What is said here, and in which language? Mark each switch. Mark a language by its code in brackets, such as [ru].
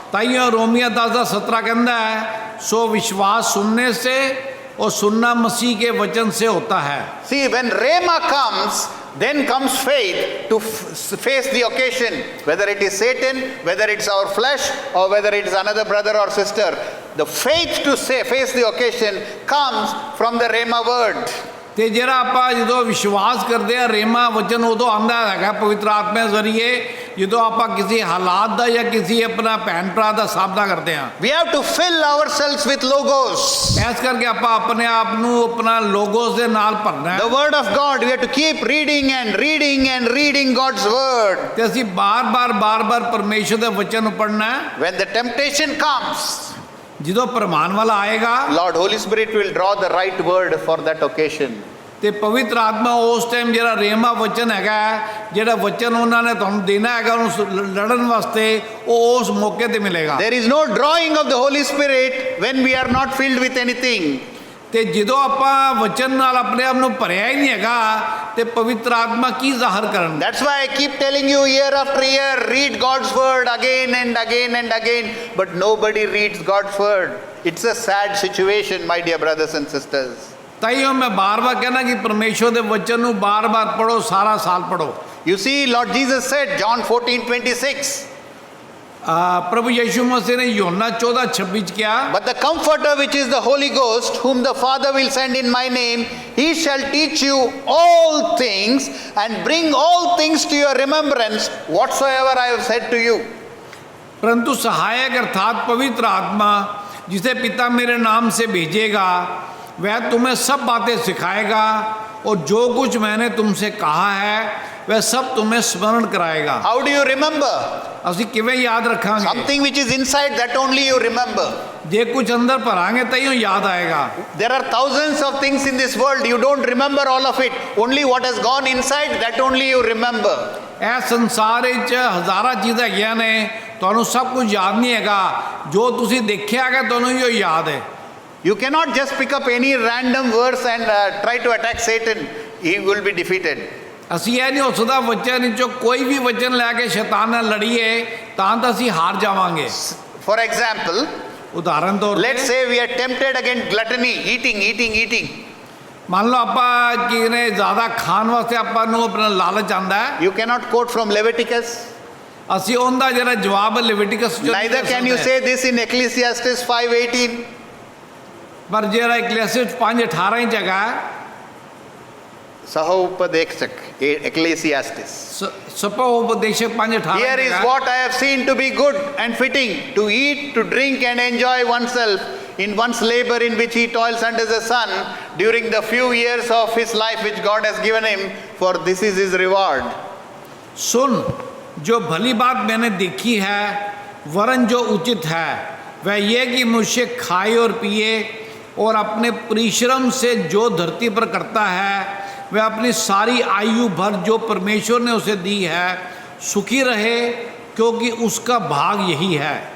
[pa] ਤਾਈਓ [hi] रोमिया 10:17 कहता है सो विश्वास सुनने से और सुनना मसीह के वचन से होता है। [en] See, when rhema comes, then comes faith to face the occasion, whether it is Satan, whether it's our flesh, or whether it's another brother or sister. The faith to face the occasion comes from the rhema word. [pa] ਤੇ ਜਿਹੜਾ ਆਪਾਂ ਜਦੋਂ ਵਿਸ਼ਵਾਸ ਕਰਦੇ ਆ ਰੇਮਾ ਵਚਨ ਉਦੋਂ ਆਉਂਦਾ ਹੈਗਾ ਪਵਿੱਤਰ ਆਤਮਾ ਜ਼ਰੀਏ ਜਦੋਂ ਆਪਾਂ ਕਿਸੇ ਹਾਲਾਤ ਦਾ ਜਾਂ ਕਿਸੇ ਆਪਣਾ ਭੈਣ ਭਰਾ ਦਾ ਸਾਹਮਣਾ ਕਰਦੇ ਆ। [en] We have to fill ourselves with logos. [pa] ਇਸ ਕਰਕੇ ਆਪਾਂ ਆਪਣੇ ਆਪ ਨੂੰ ਆਪਣਾ ਲੋਗੋਸ ਦੇ ਨਾਲ ਭਰਨਾ ਹੈ। [en] The word of God, we have to keep reading and reading and reading God's word. [pa] ਤੇ ਅਸੀਂ ਬਾਰ-ਬਾਰ ਪਰਮੇਸ਼ਰ ਦੇ ਵਚਨ ਨੂੰ ਪੜ੍ਹਨਾ ਹੈ। [en] When the temptation comes, [pa] ਜਦੋਂ ਪ੍ਰਮਾਣ ਵਾਲਾ ਆਏਗਾ [en] Lord Holy Spirit will draw the right word for that occasion. [pa] ਤੇ ਪਵਿੱਤਰ ਆਤਮਾ ਉਸ ਟਾਈਮ ਜਿਹੜਾ ਰੇਮਾ ਵਚਨ ਹੈਗਾ ਜਿਹੜਾ ਵਚਨ ਉਹਨਾਂ ਨੇ ਤੁਹਾਨੂੰ ਦੇਣਾ ਹੈਗਾ ਉਹਨੂੰ ਲੜਨ ਵਾਸਤੇ ਉਹ ਉਸ ਮੌਕੇ ਤੇ ਮਿਲੇਗਾ। [en] There is no drawing of the Holy Spirit when we are not filled with anything. [pa] ਤੇ ਜਦੋਂ ਆਪਾਂ ਵਚਨ ਨਾਲ ਆਪਣੇ ਆਪ ਨੂੰ ਭਰਿਆ ਹੀ ਨਹੀਂ ਹੈਗਾ ਤੇ ਪਵਿੱਤਰ ਆਤਮਾ ਕੀ ਜ਼ਾਹਰ ਕਰਨ। [en] That's why I keep telling you year after year, read God's word again and again and again, but nobody reads God's word. It's a sad situation, my dear brothers and sisters. [pa] ਤਾਈਓ ਮੈਂ ਬਾਰ-ਬਾਰ ਕਹਿਣਾ ਕਿ ਪਰਮੇਸ਼ਰ ਦੇ ਵਚਨ ਨੂੰ ਬਾਰ-ਬਾਰ ਪੜੋ, ਸਾਰਾ ਸਾਲ ਪੜੋ। [en] You see, Lord Jesus said, John 14:26, [pa] ਪ੍ਰਭੂ ਯਿਸੂ ਮਸੀਹ ਨੇ ਯੋਹੰਨਾ 14:26 ਕਿਹਾ [en] but the comforter which is the Holy Ghost, whom the Father will send in my name, he shall teach you all things and bring all things to your remembrance whatsoever I have said to you. [hi] परंतु सहायक अर्थात पवित्र आत्मा जिसे पिता मेरे नाम से भेजेगा वह तुम्हें सब बातें सिखाएगा और जो कुछ मैंने तुमसे कहा है वह सब तुम्हें स्मरण कराएगा। [en] How do you remember? [pa] ਅਸੀਂ ਕਿਵੇਂ ਯਾਦ ਰੱਖਾਂਗੇ? [en] Something which is inside, that only you remember. [pa] ਜੇ ਕੁਝ ਅੰਦਰ ਭਰਾਂਗੇ ਤਾਂ ਹੀ ਯਾਦ ਆਏਗਾ। [en] There are thousands of things in this world, you don't remember all of it. Only what has gone inside, that only you remember. [pa] ਇਹ ਸੰਸਾਰ ਵਿੱਚ ਹਜ਼ਾਰਾਂ ਚੀਜ਼ਾਂ ਹੈਗੀਆਂ ਨੇ ਤੁਹਾਨੂੰ ਸਭ ਕੁਝ ਯਾਦ ਨਹੀਂ ਹੈਗਾ ਜੋ ਤੁਸੀਂ ਦੇਖਿਆ ਹੈਗਾ ਤੁਹਾਨੂੰ ਹੀ ਯਾਦ ਹੈ। [en] You cannot just pick up any random verse and try to attack Satan. He will be defeated. [pa] ਅਸੀਂ ਇਹ ਨਹੀਂ ਹੋ ਸਕਦਾ ਵਚਨ ਵਿੱਚੋਂ ਕੋਈ ਵੀ ਵਚਨ ਲੈ ਕੇ ਸ਼ੈਤਾਨ ਨਾਲ ਲੜੀਏ ਤਾਂ ਅਸੀਂ ਹਾਰ ਜਾਵਾਂਗੇ। [en] For example, [pa] ਉਦਾਹਰਨ ਤੌਰ ਤੇ [en] let's say we are tempted against gluttony, eating. [pa] ਮੰਨ ਲਓ ਆਪਾਂ ਕਿਨੇ ਜ਼ਿਆਦਾ ਖਾਣ ਵਾਸਤੇ ਆਪਾਂ ਨੂੰ ਆਪਣਾ ਲਾਲਚ ਆਂਦਾ ਹੈ। [en] You cannot quote from Leviticus. [pa] ਅਸੀਂ ਉਹਦਾ ਜਿਹੜਾ ਜਵਾਬ ਲੈਵਿਟਿਕਸ ਚੋਂ [en] Neither can you say this in Ecclesiastes 5:18. [pa] ਪਰ ਜਿਹੜਾ ਇਕਲੇਸੀਅਸ 5:18 ਚ ਹੈਗਾ [en] Sahopadekshak, Ecclesiastes. [pa] Spa ਉਪਦੇਸ਼ਕ 5:18 [en] Here is what I have seen to be good and fitting, to eat, to drink and enjoy oneself in one's labor in which he toils under the sun during the few years of his life which God has given him, for this is his reward. [hi] सुन जो भली बात मैंने देखी है वरन जो उचित है वह ये कि मनुष्य खाए और पिए और अपने परिश्रम से जो धरती पर करता है वह अपनी सारी आयु भर जो परमेश्वर ने उसे दी है सुखी रहे क्योंकि उसका भाग यही है।